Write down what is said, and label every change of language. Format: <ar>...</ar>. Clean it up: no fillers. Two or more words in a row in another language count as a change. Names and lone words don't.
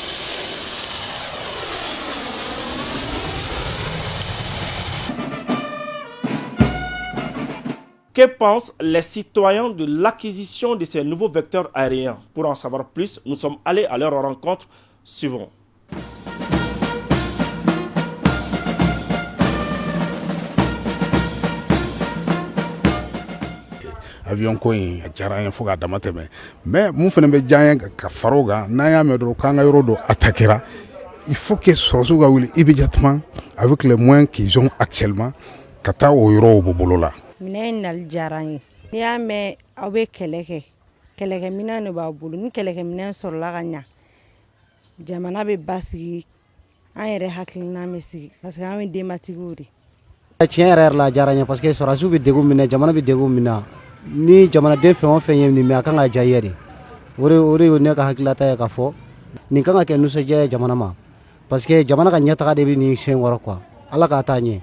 <fr>Que pensent les citoyens de l'acquisition de ces nouveaux vecteurs aériens? Pour en savoir plus, nous sommes allés à leur rencontre. Suivons.</fr> <bm>Avion ko in a diyara an ye fo k'a dama tɛmɛ mais mun fana bɛ diya an ye ka fara o kan n'an y'a mɛn dɔrɔn k'an ka yɔrɔ dɔ attaquera</bm> <fr>il faut que</fr> <bm>sɔrɔsiw ka wuli</bm> <fr>immédiatement avec les moyens qu'ils ont actuellement</fr> <bm>ka taa o yɔrɔw bɔ bolo la. Minɛn in nali diyara an ye n'i y'a mɛn aw bɛ kɛlɛ kɛ kɛlɛkɛminɛn de b'a bolo ni kɛlɛkɛminɛn sɔrɔla ka ɲa jamana bɛ basigi an yɛrɛ hakilina bɛ sigi</bm> <fr>parce que</fr> <bm>an ye denbatigiw de. Tiɲɛ yɛrɛ la diyara an ye</bm> <fr>parce que</fr> <bm>sɔrɔsiw bɛ degun min na jamana bɛ degun min na ni jamanaden fɛn o fɛn ye nin mɛ a kan ka diya i ye de o de ye ne ka hakilata ye k'a fɔ nin kan ka kɛ nisɔndiya ye jamana ma</bm> <fr>parce que</fr> <bm>jamana ka ɲɛtaga de bɛ nin sen kɔrɔ quoi ala k'a taa ɲɛ.</bm>